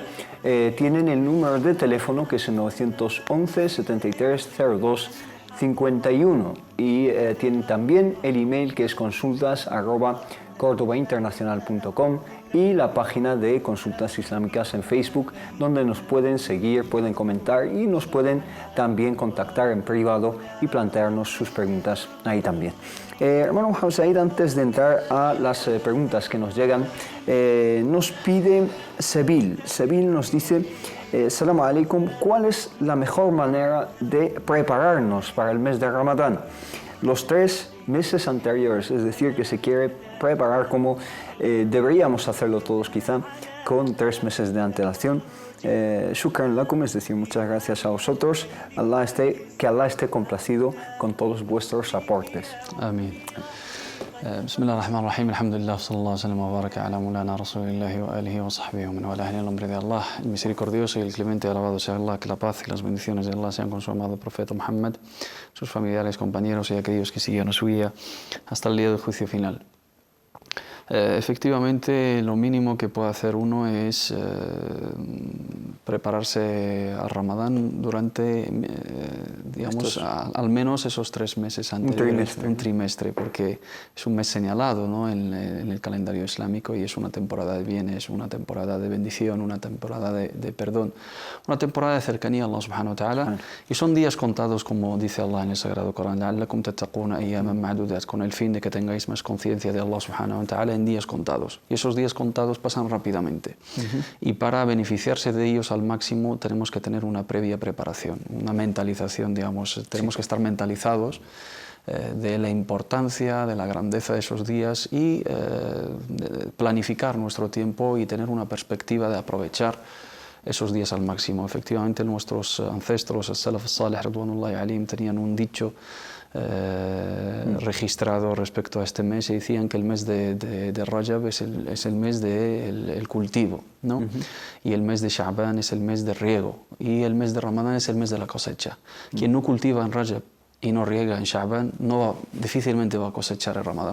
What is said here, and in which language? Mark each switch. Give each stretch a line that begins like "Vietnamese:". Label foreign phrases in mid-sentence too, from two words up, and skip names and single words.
Spanish: Tienen el número de teléfono que es el 911 73 02 51 y tienen también el email que es consultas@cordobainternacional.com y la página de Consultas Islámicas en Facebook, donde nos pueden seguir, pueden comentar y nos pueden también contactar en privado y plantearnos sus preguntas ahí también. Hermano Mohamed Said, antes de entrar a las preguntas que nos llegan, nos pide Seville. Seville nos dice:
Arabic: سلام عليكم,
Spanish: ¿cuál es la mejor manera de prepararnos para el mes de Ramadán? Los 3 meses anteriores, es decir, que se quiere preparar como deberíamos hacerlo todos quizá, con 3 meses de antelación.
Arabic: شكرا لكم,
Spanish: es decir, muchas gracias a vosotros. Que Allah esté complacido con todos vuestros aportes. Amén.
Arabic: بسم الله الرحمن الرحيم الحمد لله صلى الله وسلم وبارك على مولانا رسول الله وآله وصحبه ومن والاه.
Spanish: En el nombre de Allah, el misericordioso y el clemente, alabado sea Allah, que la paz y las bendiciones de Allah sean con su amado profeta Muhammad, sus familiares, compañeros y aquellos que siguieron su guía hasta el día del juicio final. Efectivamente, lo mínimo que puede hacer uno es prepararse al Ramadán durante, digamos, al menos esos 3 meses anteriores, un trimestre, porque es un mes señalado, ¿no?, en el calendario islámico, y es una temporada de bienes, una temporada de bendición, una temporada de perdón, una temporada de cercanía a Allah
Arabic: سبحانه وتعالى,
Spanish: y son días contados, como dice Allah en el Sagrado Corán,
Arabic: لَعَلَّكُمْ تَتَّقُونَ أَيَّامًا مَعْدُودَاتٍ,
Spanish: con el fin de que tengáis más conciencia de Allah
Arabic: سبحانه وتعالى
Spanish: en días contados, y esos días contados pasan rápidamente. Y para beneficiarse de ellos al máximo tenemos que tener una previa preparación, una mentalización, digamos, tenemos que estar mentalizados de la importancia, de la grandeza de esos días y planificar nuestro tiempo y tener una perspectiva de aprovechar esos días al máximo. Efectivamente, nuestros ancestros, el
Arabic: السلف الصالح رضوان الله عليهم,
Spanish: tenían un dicho registrado respecto a este mes, y decían que el mes de Rajab es el mes del cultivo, ¿no? Y el mes de Sha'ban es el mes de riego, y el mes de Ramadán es el mes de la cosecha. Quien no cultiva en Rajab y no riega en Sha'ban, difícilmente va a cosechar el Ramadán.